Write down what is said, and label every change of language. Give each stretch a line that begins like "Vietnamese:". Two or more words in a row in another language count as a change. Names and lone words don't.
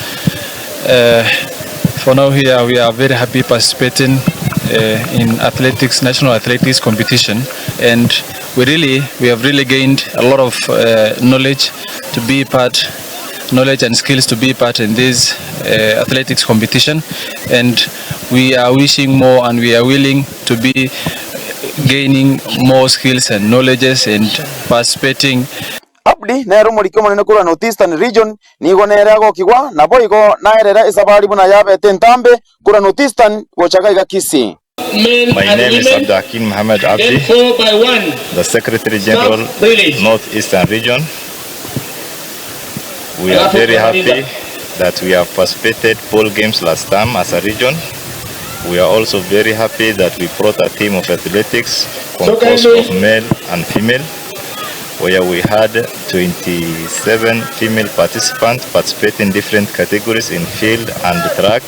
English: For now here we are very happy participating in athletics, national athletics competition, and we have really gained a lot of knowledge and skills to be part in this athletics competition, and we are wishing more and we are willing to be gaining more skills and knowledges and participating.
Gusii: Abdi nero mulikomo nene kula Northeastern region nigo nerego kigwa na boigo naerera isabali buna yabe tentambe kula Northeastern wochagaiga Kisii.
English: My name is Abdakin Muhammad Abdi, the Secretary General, Northeastern Region. We are very happy that we have participated pool games last time as a region. We are also very happy that we brought a team of athletics composed of male and female, where we had 27 female participants participating in different categories in field and track.